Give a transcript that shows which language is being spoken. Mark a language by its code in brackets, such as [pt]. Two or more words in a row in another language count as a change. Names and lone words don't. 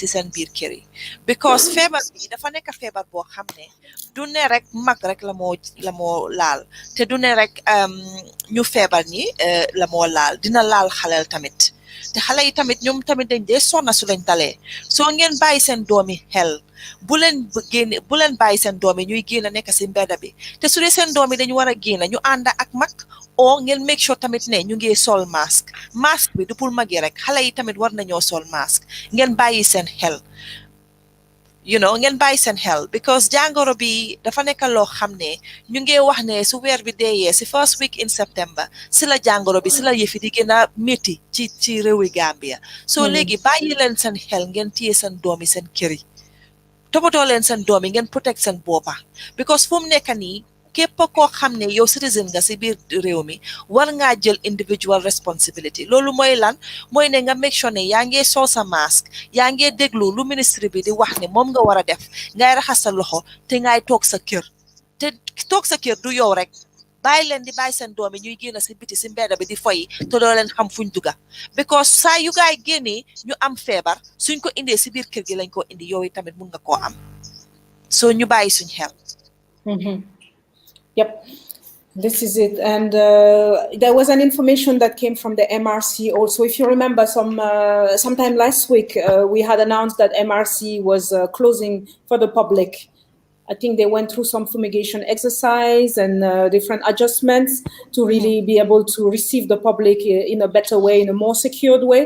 [wo] seen biir kër yi because feebar bi dafa nekk feebar boo xam ne du ne rek mag rek la moo laal te du ne rek ñu feebar ñi la moo laal dina laal xaleel tamit te xale yi tamit ñoom tamit dañ dee sonna su lañ talee soo ngeen bàyyi seen doom yi xel bu leen bàyyi seen doom yi ñuy génn nekk ci mbedda bi te su dee seen doom yi dañu war a génn ñu ànd ak mag o ngeen [en] make sure [wo] tamit ne ñu ngi sol masque bi du pour mag yi rek xale yi tamit war nañoo sol masque ngeen bàyyi seen xel ngeen bàyyi seen xel because jàngoro bi dafa nekk loo xam ne ñu ngi wax ne su weer bi deeyee ci [en] first week in September [wo] ci la jàngoro bi ci la yëfi di gën a métti ci réewi Gambia soo léegi bàyyi leen seen xel ngeen téye seen doom yi seen kër yi toppatoo leen seen doom yi ngeen protect seen boppa because fu mu nekk nii képp koo xam ne yow citizen nga ci biir réew mi war ngaa jël [en] individual responsibility [wo] loolu mooy lan mooy ne nga [en] make sure [wo] ne yaa ngi sol sa masque yaa ngi déglu lu ministre bi di wax ne moom nga war a def ngay raxas sa loxo te ngay toog sa kër te toog sa kër du yow rek bàyyi leen di bàyyi seen doom yi ñuy génn ci biti ci mbedda bi di foyi te doo leen xam fuñ dugga because saa yu gaay génnee ñu am feebar suñ ko indee ci biir kër gi lañ ko indi yow yi tamit mun nga koo am soo ñu bàyyi suñ xel. [en] Yep, this is it. And there was an information that came from the MRC also. If you remember, sometime last week, we had announced that MRC was closing for the public. I think they went through some fumigation exercise and different adjustments to really be able to receive the public in a better way, in a more secured way.